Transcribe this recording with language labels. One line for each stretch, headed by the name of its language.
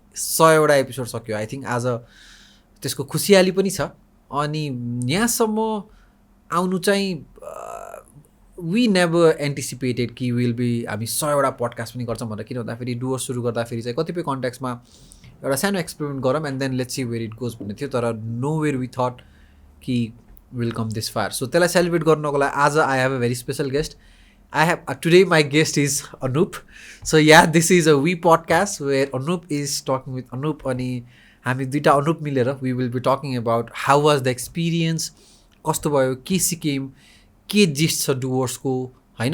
Nepali: 100वटा episode सक्यो. I think आज त्यसको खुसियाली पनि छ. अनि यहाँसम्म आउनु चाहिँ
English: we never anticipated
Nepali: कि विल बी हामी 100वटा पडकास्ट पनि गर्छौँ भनेर. किन भन्दाखेरि डुवर सुरु गर्दाखेरि चाहिँ कतिपय कन्ट्याक्समा एउटा सानो एक्सपेरिमेन्ट गरौँ
English: and then let's see where it goes
Nepali: भन्ने थियो.
English: तर nowhere we thought कि will come this far.
Nepali: So त्यसलाई सेलिब्रेट गर्नको लागि आज
English: I have a very special guest. I have today my guest is Anup. So yeah this is a we podcast where Anup is talking with Anup.
Nepali: अनि हामी दुईवटा अनुप मिलेर
English: we will be talking about how was the experience,
Nepali: कस्तो भयो, के सिक्यौँ, के gist छ डुवर्सको होइन.